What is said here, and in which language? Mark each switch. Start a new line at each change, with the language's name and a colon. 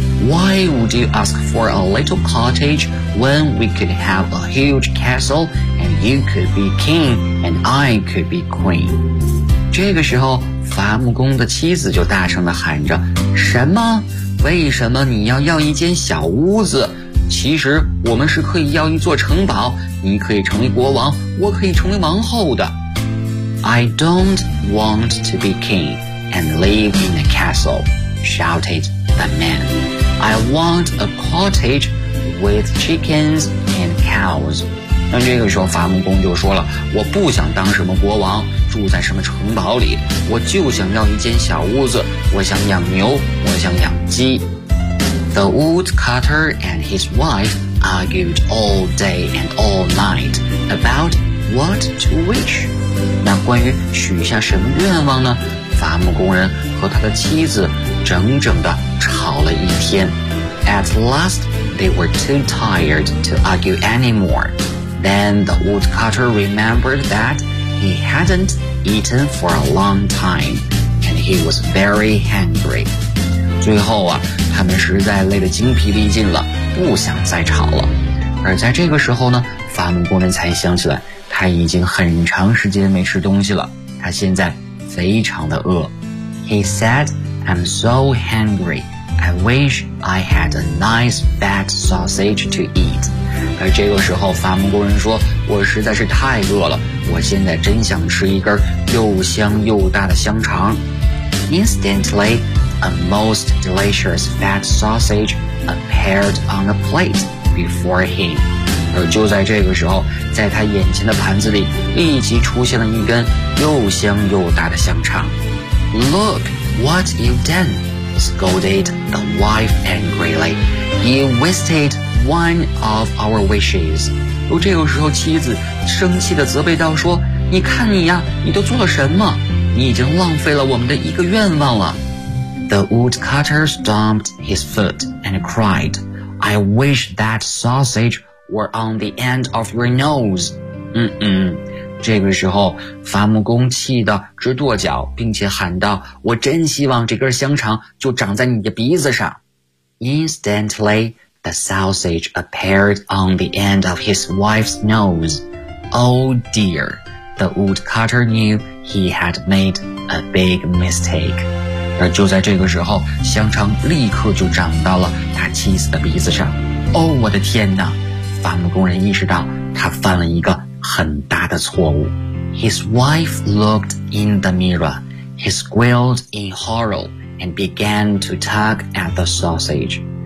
English: Why would you ask for a little cottage when we could have a huge castle and you could be king and I could be queen?
Chinese: 这个时候，伐木工的妻子就大声地喊着，什么？为什么你要一间小屋子？其实我们是可以要一座城堡，你可以成为国王，我可以成为王后的。
English: I don't want to be king and live in a castle, shouted the man. I want a cottage with chickens and cows.
Chinese: 那这个时候伐木工就说了，我不想当什么国王，住在什么城堡里，我就想要一间小屋子，我想养牛，我想养鸡。
English: The woodcutter and his wife argued all day and all night about what to wish.
Chinese: 那关于许下什么愿望呢？伐木工人和他的妻子整整地吵了一天。
English: At last, they were too tired to argue anymore. Then the woodcutter remembered that he hadn't eaten for a long time, and he was very hungry.
Chinese: 最后啊，他们实在累得精疲力尽了，不想再吵了。而在这个时候呢，伐木工人才想起来，他已经很长时间没吃东西了，他现在非常的饿。
English: He said, I'm so hungry, I wish I had a nice fat sausage to eat.
Chinese: 而这个时候，伐木工人说，我实在是太饿了，我现在真想吃一根又香又大的香肠。
English: Instantly,A most delicious fat sausage appeared on a plate before him.
Chinese: 而就在这个时候，在他眼前的盘子里立即出现了一根又香又大的香肠。
English: Look what you've done, scolded the wife angrily. You wasted one of our wishes.
Chinese: 而这个时候，妻子生气地责备道说，你看你呀，你都做了什么？你已经浪费了我们的一个愿望了。
English: The woodcutter stomped his foot and cried, I wish that sausage were on the end of your nose.
Chinese: 这个时候伐木工气得直跺脚，并且喊道，我真希望这根香肠就长在你的鼻子上。
English: Instantly, the sausage appeared on the end of his wife's nose. Oh dear, the woodcutter knew he had made a big mistake.
Chinese: 而就在这个时候，香肠立刻就长到了他妻子的鼻子上。哦，我的天哪！伐木工人意识到他犯了一个很大的错误。
English: His wife looked in the mirror. He squealed in horror and began to tug at the sausage.